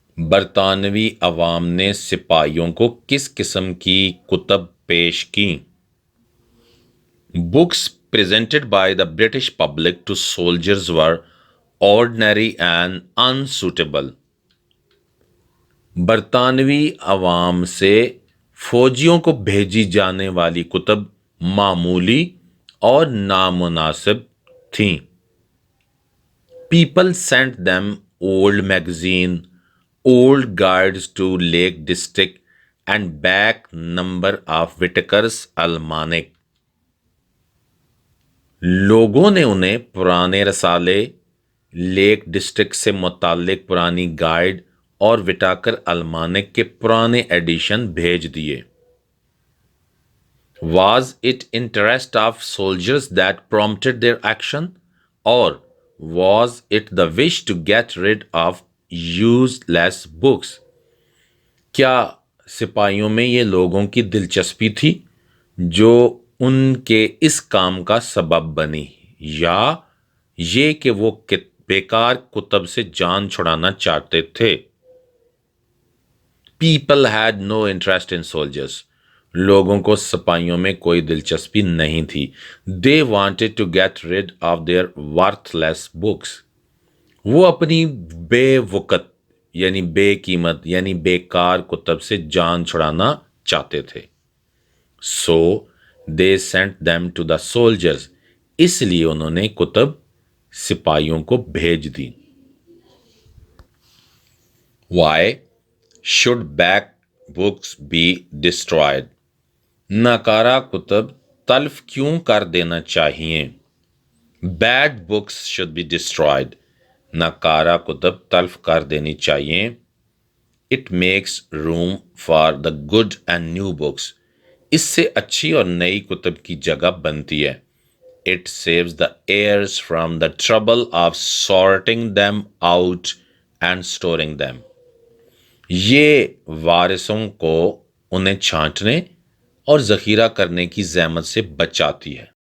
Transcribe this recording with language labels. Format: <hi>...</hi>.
<ur>برطانوی عوام نے سپاہیوں کو کس قسم کی کتب پیش کیں؟</ur> <en>Books presented by the British public to soldiers were ordinary and unsuitable.</en> <ur>برطانوی عوام سے فوجیوں کو بھیجی جانے والی کتب معمولی اور نامناسب تھیں.</ur> <en>People sent them old magazine, old guides to Lake District, and back number of Whitaker's Almanac.</en> <ur>لوگوں نے انہیں پرانے رسالے، لیک ڈسٹرکٹ سے متعلق پرانی گائیڈ اور وٹاکر المانک کے پرانے ایڈیشن بھیج دیے.</ur> <en>Was it interest of soldiers that prompted their action, or was it the wish to get rid of useless books?</en> <ur>کیا سپاہیوں میں یہ لوگوں کی دلچسپی تھی جو ان کے اس کام کا سبب بنی، یا یہ کہ وہ بیکار کتب سے جان چھڑانا چاہتے تھے؟</ur> <en>People had no interest in soldiers.</en> <ur>لوگوں کو سپاہیوں میں کوئی دلچسپی نہیں تھی.</ur> <en>They wanted to get rid of their worthless books.</en> <ur>وہ اپنی بے وقت یعنی بے قیمت یعنی بیکار کتب سے جان چھڑانا چاہتے تھے.</ur> <en>So they sent them to the soldiers.</en> <ur>اس لیے انہوں نے کتب سپاہیوں کو بھیج دی.</ur> <en>Why should back books be destroyed?</en> <ur>ناکارہ کتب تلف کیوں کر دینا چاہیے؟</ur> <en>Bad books should be destroyed.</en> <ur>ناکارہ کتب تلف کر دینی چاہیے.</ur> <en>It makes room for the good and new books.</en> <ur>اس سے اچھی اور نئی کتب کی جگہ بنتی ہے.</ur> <en>It saves the heirs from the trouble of sorting them out and storing them.</en> <ur>یہ وارثوں کو انہیں چھانٹنے اور ذخیرہ کرنے کی زحمت سے بچاتی ہے.</ur>